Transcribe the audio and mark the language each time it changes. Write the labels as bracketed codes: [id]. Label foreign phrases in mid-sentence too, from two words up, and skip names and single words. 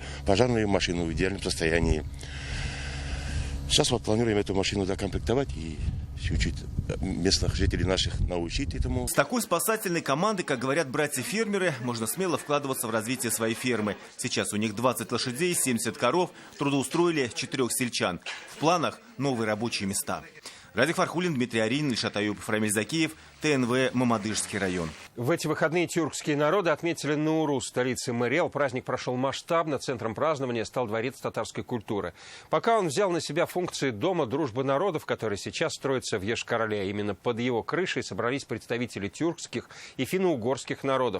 [ru] Пожарную машину в идеальном состоянии. Сейчас вот планируем эту машину докомплектовать и чуть-чуть местных жителей наших научить этому. С такой спасательной командой, как говорят братья-фермеры, можно смело вкладываться в развитие своей фермы. Сейчас у них 20 лошадей, 70 коров, трудоустроили 4 сельчан. В планах новые рабочие места. Радик Фархулин, Дмитрий Арин, Ильшат Аюпов, Рамиль Закиев, ТНВ, Мамадышский район. В эти выходные тюркские народы отметили Наурус, столице Мариэл. Праздник прошел масштабно. Центром празднования стал дворец татарской культуры. Пока он взял на себя функции Дома дружбы народов, который сейчас строится в Йошкар-Оле. Именно под его крышей собрались представители тюркских и финно-угорских народов.